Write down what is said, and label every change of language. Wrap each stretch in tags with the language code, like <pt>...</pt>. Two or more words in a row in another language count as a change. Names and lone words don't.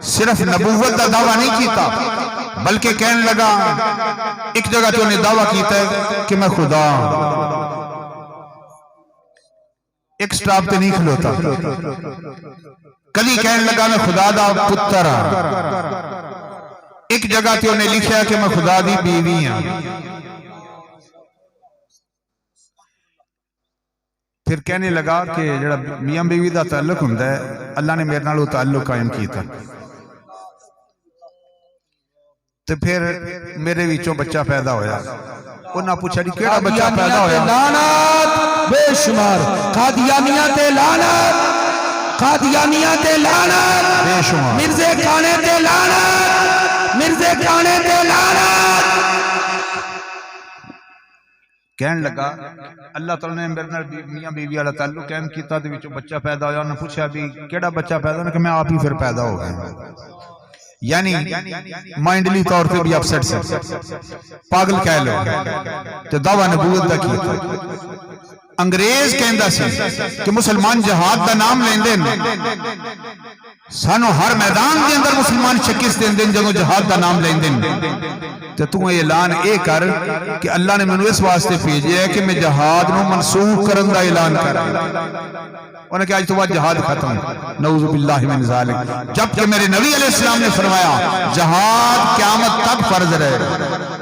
<pa>صرف نبوت دا دعویٰ نہیں کیتا بلکہ کہنے لگا، ایک جگہ تو انہیں دعویٰ کیتا ہے کہ میں خدا ہوں، ایک سٹاپ تے نہیں کھلوتا، کلی کہنے لگا میں خدا دا پتر ہوں، ایک جگہ تے انہیں لکھیا کہ میں خدا دی بیوی ہوں۔ پھر کہنے لگا کہ جڑا میاں بیوی دا تعلق ہوندا ہے، اللہ نے میرے نال وہ تعلق قائم کیتا، تو پھر میرے وچوں بچہ پیدا ہویا۔ انہاں پوچھا جی کیڑا بچہ پیدا ہویا؟ لعنت بے شمار، قادیانیہ تے لعنت، قادیانیہ تے لعنت، بے شمار، مرزے کھانے تے لعنت، مرزے کھانے تے لعنت۔ کہن لگا اللہ تعالیٰ نے میرے نال میاں بیوی والا تعلق قائم کیتا تے وچوں بچہ پیدا ہویا، انہوں نے پوچھا بھی کیڑا بچہ پیدا ہویا کہ میں آپ ہی پھر پیدا ہو گیا، یعنی مائنڈلی طور پہ بھی اپسیٹ سے پاگل کہہ لو تے دعویٰ نبوت دا کیتا۔ انگریز کہندا سی کہ مسلمان جہاد دا نام لیندے سانو ہر میدان دے اندر مسلمان شکست دیندے جدوں جہاد دا نام لیندے تے تو اعلان اے کر کہ اللہ نے مینوں اس واسطے بھیجیا ہے کہ میں جہاد نو منسوخ کرن دا اعلان کراں۔</pa> <ur>انہوں نے کہا آج تو بعد جہاد ختم،</ur> <ar>نعوذ باللہ من ذالک،</ar> <ur>جبکہ میرے نبی علیہ السلام نے فرمایا جہاد قیامت تک فرض رہے۔</ur>